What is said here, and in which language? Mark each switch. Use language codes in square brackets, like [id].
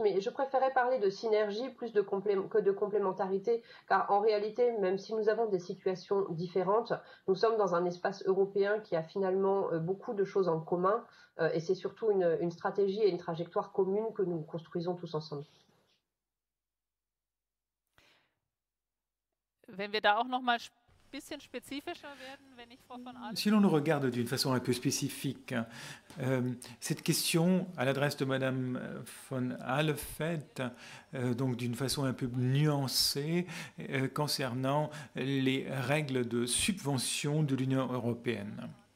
[fr] Mais je préférais parler de synergie plus que de complémentarité, car en réalité, même si nous avons des situations différentes, nous sommes dans un espace européen qui a finalement beaucoup de choses en commun. Et c'est surtout une stratégie et une trajectoire commune que nous construisons tous ensemble. [de] Wenn wir da auch noch mal ein bisschen spezifischer werden, wenn ich Frau von Ahlefeldt... [fr] Si l'on le regarde d'une façon un peu spécifique, cette question à l'adresse de Madame von Ahlefeldt, donc d'une façon un peu nuancée, concernant les règles de subvention de l'Union européenne.